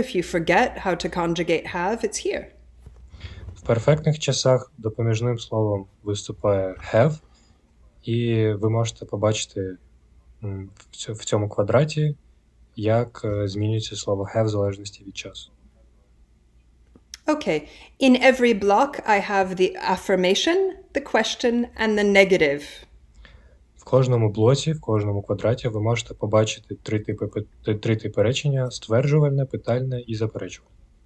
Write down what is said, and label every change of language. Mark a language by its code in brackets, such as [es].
[en] If you forget how to conjugate have, it's here. [uk] В перфектних часах допоміжним словом виступає have, і ви можете побачити в цьому квадраті, як змінюється слово have в залежності від часу. [en] Okay. In every block, I have the affirmation, the question, and the negative. [uk] В кожному блоці, в кожному квадраті ви можете побачити три типи речення: стверджувальне, питальне і заперечувальне.